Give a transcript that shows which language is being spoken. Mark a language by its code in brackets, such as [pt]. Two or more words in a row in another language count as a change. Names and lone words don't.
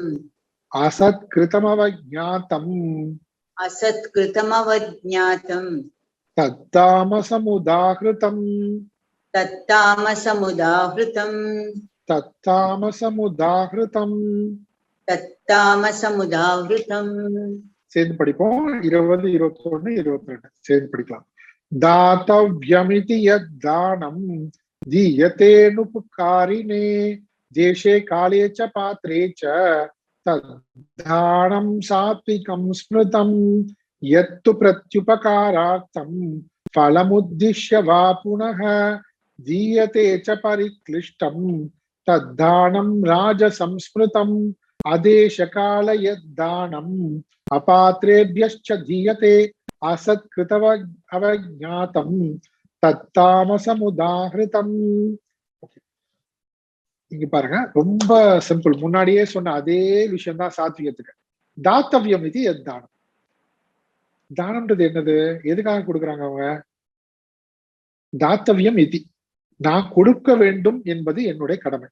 [sa] असत्कृतमवज्ञातम् असत्कृतमवज्ञातम् तत्तामसमुदाहृतम् तत्तामसमुदाहृतम् तत्तामसमुदाहृतम् तत्तामसमुदाहृतम् [ta] சேர்ந்து படிப்போம். 20, 21, 22 சேர்ந்து படிக்கலாம். [sa] दातव्यमिति यद्दानं दीयतेनुपकारिणे देशे काले च पात्रे च तद्दानं सात्विकं स्मृतं यत्तु प्रत्युपकारार्थं फलमुद्दिश्य वा पुनः दीयते च परिक्लिष्टं तद्दानं राजसंस्मृतम् अदेशकाल यद्दानम् अपात्रेभ्यश्च दीयते असत्कृतव अवज्ञातम् தத்தாமசமுதாகிருதம். [ta] இங்க பாருங்க, ரொம்ப சிம்பிள். முன்னாடியே சொன்ன அதே விஷயம் தான் சாத்விகத்துக்கு. தாத்தவியம் இது தானம். தானம்ன்றது என்னது? எதுக்காக கொடுக்குறாங்க அவங்க? தாத்தவியம் இது, நான் கொடுக்க வேண்டும் என்பது என்னுடைய கடமை.